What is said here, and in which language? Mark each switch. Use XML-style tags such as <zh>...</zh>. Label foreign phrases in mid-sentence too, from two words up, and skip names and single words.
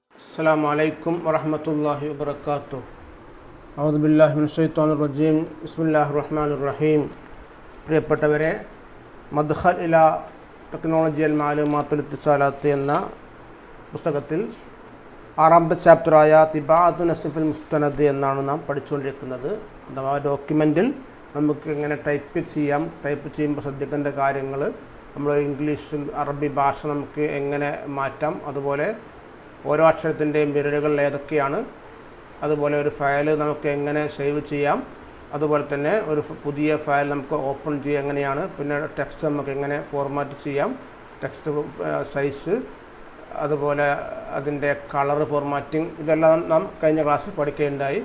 <ar>السلام عليكم ورحمة الله وبركاته. أعوذ بالله من الشيطان الرجيم. بسم الله الرحمن الرحيم.</ar> <ml>പ്രിയപ്പെട്ടവരെ, മദ്ഖൽ ഇല ടെക്നോളജി അൽ മാലൂമാത്തുൽ ഇത്തിസാലാത്ത് എന്ന പുസ്തകത്തിൽ ആറാമത്തെ ചാപ്റ്ററായ തിബാഅത്തു നസ്ഫിൽ മുസ്തനദ് എന്നാണ് നാം പഠിച്ചുകൊണ്ടിരിക്കുന്നത്. അഥവാ ഡോക്യുമെൻറ്റിൽ നമുക്ക് എങ്ങനെ ടൈപ്പ് ചെയ്യുമ്പോൾ ശ്രദ്ധിക്കേണ്ട കാര്യങ്ങൾ, നമ്മൾ ഇംഗ്ലീഷ് അറബി ഭാഷ നമുക്ക് എങ്ങനെ മാറ്റാം, അതുപോലെ ഓരോ അക്ഷരത്തിൻ്റെയും വിരലുകൾ ഏതൊക്കെയാണ്, അതുപോലെ ഒരു ഫയൽ നമുക്ക് എങ്ങനെ സേവ് ചെയ്യാം, അതുപോലെ തന്നെ ഒരു പുതിയ ഫയൽ നമുക്ക് ഓപ്പൺ ചെയ്യാം എങ്ങനെയാണ്, പിന്നെ ടെക്സ്റ്റ് നമുക്ക് എങ്ങനെ ഫോർമാറ്റ് ചെയ്യാം,</ml> <en>text size,</en> <ml>അതുപോലെ അതിൻ്റെ</ml> <en>colour formatting,</en> <ml>ഇതെല്ലാം നാം കഴിഞ്ഞ ക്ലാസ്സിൽ പഠിക്കുകയുണ്ടായി.</ml>